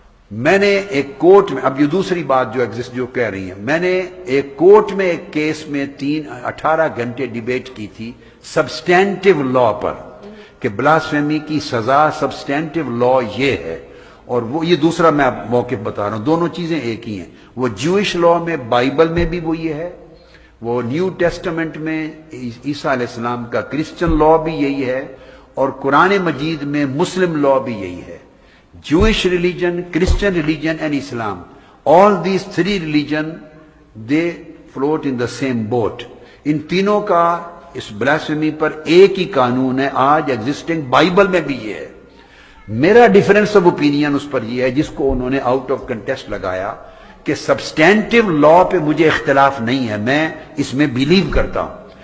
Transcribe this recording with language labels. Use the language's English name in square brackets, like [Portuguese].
[Urdu] میں نے ایک کورٹ میں, اب یہ دوسری بات جو ایگزسٹ جو کہہ رہی ہیں, میں نے ایک کورٹ میں ایک کیس میں 18 گھنٹے ڈیبیٹ کی تھی سبسٹینٹیو لا پر کہ بلاسفیمی کی سزا سبسٹینٹیو لا یہ ہے, اور وہ یہ دوسرا میں موقف بتا رہا ہوں, دونوں چیزیں ایک ہی ہیں. وہ جوئش لا میں بائبل میں بھی وہ یہ ہے, وہ نیو ٹیسٹمنٹ میں عیسیٰ علیہ السلام کا کرسچن لا بھی یہی ہے, اور قرآن مجید میں مسلم لا بھی یہی ہے. [English] Jewish religion, Christian religion and Islam, all these 3 religion they float in the same boat. [Urdu] ان تینوں کا اس بلاسفیمی پر ایک ہی قانون ہے آج ایگزسٹنگ, بائبل میں بھی یہ ہے. میرا ڈیفرنس آف اوپینین اس پر یہ ہے جس کو انہوں نے آؤٹ آف کنٹیسٹ لگایا کہ سبسٹینٹیو لا پہ مجھے اختلاف نہیں ہے, میں اس میں بلیو کرتا ہوں.